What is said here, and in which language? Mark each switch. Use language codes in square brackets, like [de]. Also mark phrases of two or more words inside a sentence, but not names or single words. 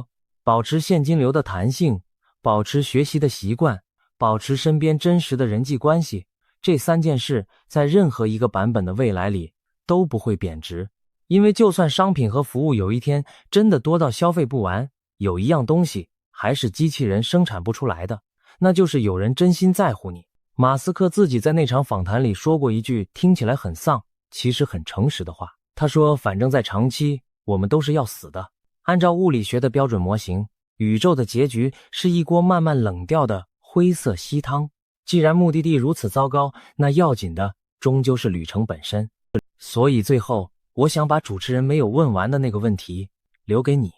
[zh] 保持現金流的彈性，保持學習的習慣，保持身邊真實的人際關係，這3件事在任何一個版本的未來裡都不會貶值。因為就算商品和服務有一天真的多到消費不完，有一樣東西還是機器人生產不出來的，那就是有人真心在乎你。馬斯克自己在那场訪談裡說過一句聽起來很喪，其實很誠實的話。他說，反正在長期，我們都是要死的。按照物理學的標準模型，宇宙的結局是一鍋慢慢冷掉的灰色稀湯。既然目的地如此糟糕，那要緊的終究是旅程本身。所以最後，我想把主持人没有問完的那個問題留給你。